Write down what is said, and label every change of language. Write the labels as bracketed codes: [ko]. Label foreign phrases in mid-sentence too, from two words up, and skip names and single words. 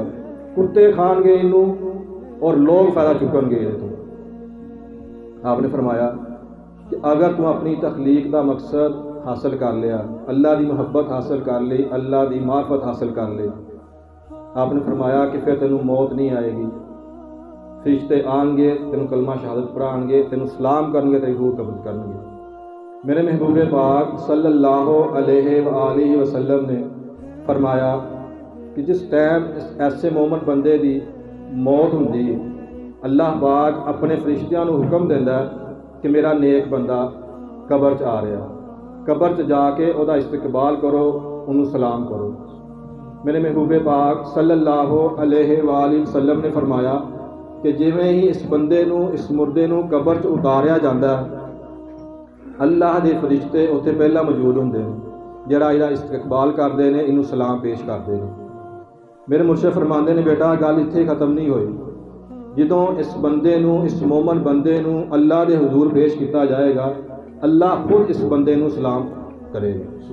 [pa] کتے کھائیں گے انوں اور لوگ فائدہ چکنگے یہ تو. [ur] آپ نے فرمایا کہ اگر تو اپنی تخلیق کا مقصد حاصل کر لیا، اللہ کی محبت حاصل کر لی، اللہ کی معرفت حاصل کر لی، آپ نے فرمایا کہ پھر تینوں موت نہیں آئے گی. فرشتے آئیں گے, [pa] تینوں کلمہ شہادت پڑھائیں گے، تینوں سلام کرنگے، تیری روح قبض کرنگے. میرے محبوب پاک [ar] صلى الله عليه وسلم [pa] نے فرمایا کہ جس ٹائم ایسے مومن بندے کی موت ہوندی، اللہ پاک اپنے فرشتیاں نوں حکم دیندا کہ میرا نیک بندہ قبر چ آ رہا، قبر چ جا کے اوہدا استقبال کرو، انہوں نے سلام کرو. میرے محبوب پاک [ar] صلى الله عليه وسلم [pa] نے فرمایا کہ جویں ہی اس بندے نوں، اس مردے نوں قبر چ اتاریا جاتا، اللہ کے فرشتے اوتھے پہلا موجود ہوندے نے، جہڑا اہدا استقبال کرتے ہیں، انوں سلام پیش کرتے ہیں. میرے مرشد فرماتے نے بیٹا گل ایتھے ختم نہیں ہوئی، جدوں اس بندے نوں، اس مومن بندے نوں اللہ کے حضور پیش کیا جائے گا، اللہ خود اس بندے نوں سلام کرے گا.